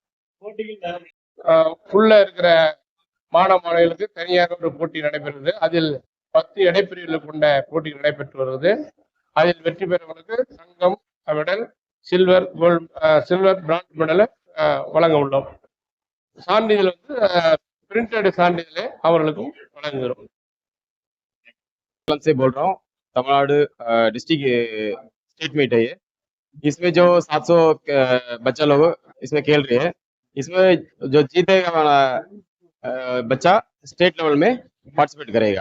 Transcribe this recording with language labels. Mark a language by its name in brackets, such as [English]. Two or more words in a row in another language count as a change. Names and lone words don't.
[Tamil] உள்ள இருக்கிற மாணவ மாணவிகளுக்கு தனியாக ஒரு போட்டி நடைபெறுகிறது. அதில் 10 இடைப்பிரிவுகள் கொண்ட போட்டி நடைபெற்று வருகிறது. அதில் வெற்றி பெறுவதற்கு சங்கம் [English] medal, silver, gold, silver, bronze medal [Tamil] வழங்க உள்ளோம். சான்றிதழ் பிரிண்டட் சான்றிதழை அவர்களுக்கும் வழங்குகிறோம். [Hindi] से बोल रहा हूँ, तमिलनाडु [English] district state meet [Hindi] है ये। इसमें जो 700 बच्चा लोग इसमें खेल रहे हैं। इसमें जो जीतेगा वाला बच्चा [English] state level [Hindi] में पार्टिसिपेट करेगा।